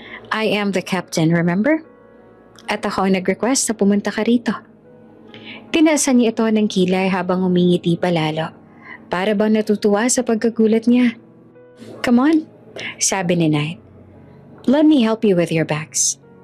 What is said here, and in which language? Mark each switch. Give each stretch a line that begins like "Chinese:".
English: I am the captain, remember?
Filipino: At ako ang nag-request na pumunta ka rito. Tinasan niya ito ng kilay habang umingiti palalo. Para bang natutuwa sa pagkagulat niya.
English: Come on,
Filipino: sabi ni Knight.
English: Let me help you with your bags.